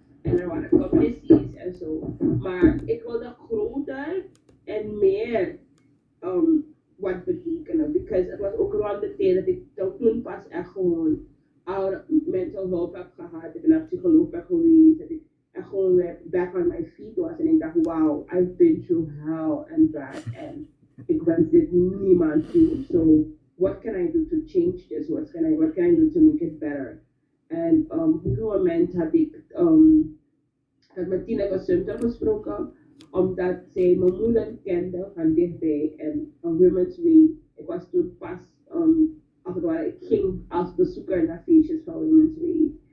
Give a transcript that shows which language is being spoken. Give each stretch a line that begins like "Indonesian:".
Dutch: En er waren commissies en zo. Maar ik wilde groter en meer wat betekenen. Because het was ook rond de tijd dat ik toen pas echt gewoon oude mental hulp heb gehad. Ik ben naar psycholoog ben geweest. Dat ik echt gewoon weer
English: back on my feet
Dutch: was. En ik dacht,
English: wow, I've been through hell and back.
Dutch: En ik wens dit niemand toe.
English: So what can I do to change this? What can I do to make it better?
Dutch: En op een moment had ik met Tina Center gesproken, omdat zij mijn moeder kende van dichtbij en een Women's Week. Ik was toen pas, als het ware, ik ging als bezoeker naar feestjes van Women's Week.